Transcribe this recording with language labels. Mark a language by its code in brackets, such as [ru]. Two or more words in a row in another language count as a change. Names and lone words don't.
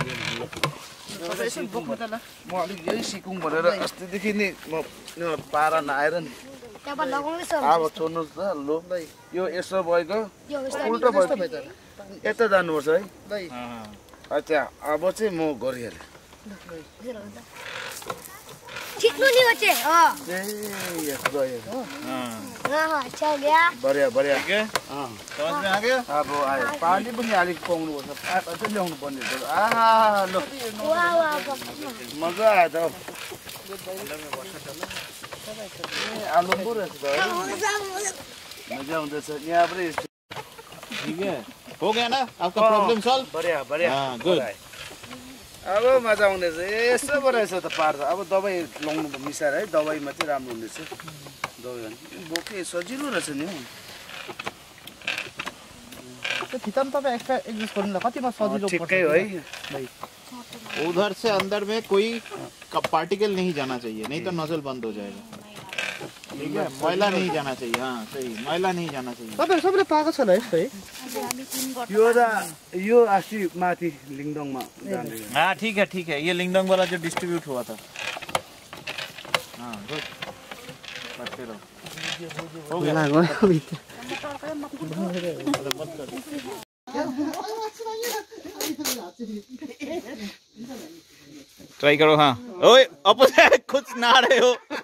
[ne] तपाईँ यसो बोक्नु त ल म अलिक यही सिकौँ भनेर अस्तिदेखि नि म पारा नआएर नि अब छोड्नुहोस् त लो यो यसो भएको उल्टो भयो यता जानुपर्छ है लै अच्छा अब चाहिँ म गरिहालेँ [hi] ठीक नहीं बचे हाँ [ne] ए यस गयो [hi] हाँ अच्छा हो गया बढिया बढिया समझ में आ गया [ne] अब आयो पानी पनि अलिक पाउनुपर्छ पाइप अझै ल्याउनु पर्ने लो वाह वाह मजा आयो त आलु पो रहेछ त मजा हुँदैछ यहाँ पनि [hi] ठीक है हो गया ना आपका [en] problem solve [hi] बढिया बढिया गुड [ne] अब मजा आउँदैछ यसो पो रहेछ त पार्छ अब दबाई लाउनु मिसाएर है दबाईमा चाहिँ राम्रो हुँदैछ दबाई बोके सजिलो रहेछ नि त्यो भित्रमा तपाईँ [en] extra adjust [ne] गर्नु ल कतिमा सजिलो पर्छ ठिकै हो है [hi] उधर से अंदर में कोई पार्टिकल नहीं जाना चाहिए नहीं तो नोजल बंद हो जाएगा ठीक है मैला नहीं जाना चाहिए हाँ सही मैला नहीं जाना चाहिए [ne] तपाईहरु सबैले पाएको छ ल यस्तो है यो अस्ति माथि लिङडङमा जाने [hi] हाँ ठीक है ये लिंगडोंग वाला जो डिस्ट्रीब्यूट हुआ था हाँ गुड करते रहो हो गया ट्राई करो हाँ ओए अपोजिट कुछ ना रहे हो